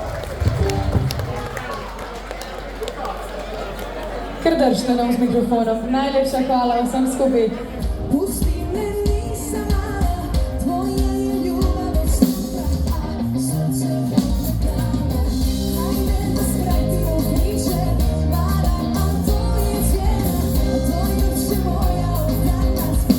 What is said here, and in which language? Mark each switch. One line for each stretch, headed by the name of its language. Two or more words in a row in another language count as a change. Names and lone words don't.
Slovenian: Kar držite nam z mikrofonom. Najlepša hvala vsem skupaj.
Croatian: Pusti me, nisem mala, tvoja je ljubav od sutra, srce odlekava. Ajde da skratimo priče, para, a to je cijena, to je duše moja od danas.